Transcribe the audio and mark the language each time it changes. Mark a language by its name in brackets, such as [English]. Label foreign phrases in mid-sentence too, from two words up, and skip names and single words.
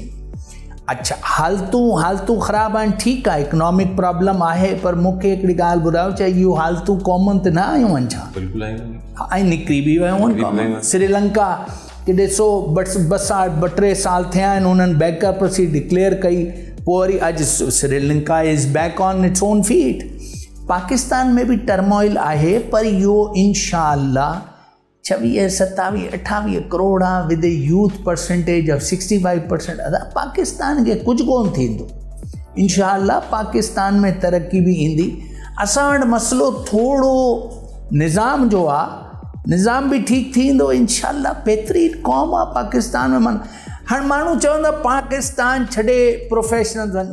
[Sindhi] अच्छा, हालतूं ख़राबु आहिनि, ठीकु आहे, [English] economic problem [Sindhi] आहे, पर मूंखे हिकिड़ी ॻाल्हि ॿुधायो, चाहे इहो हालतूं क़ौमुनि ते न आयूं आहिनि छा? बिल्कुलु आहियूं, ऐं निकिरी बि वियूं आहिनि। श्रीलंका कि ॾिसो ॿ टे साल थिया आहिनि, उन्हनि [English] bankruptcy declare [Sindhi] कई, पोइ वरी अॼु श्रीलंका [English] is back on its own feet. [Sindhi] पाकिस्तान में बि टर्मोइल आहे, पर इहो इंशाअल्लाह 26, 27, 28 करोड़ आहे, [English] with a youth percentage of 65%. [Sindhi] अदा पाकिस्तान खे कुझु कोन थींदो, इंशाअल्लाह पाकिस्तान में तरक़ी बि ईंदी। असां वटि मसइलो थोरो निज़ाम जो आहे, निज़ाम बि ठीकु थींदो इंशाअल्लाह। बहितरीन क़ौम आहे पाकिस्तान में। हाणे माण्हू चवंदा पाकिस्तान छॾे प्रोफेशनल वञ।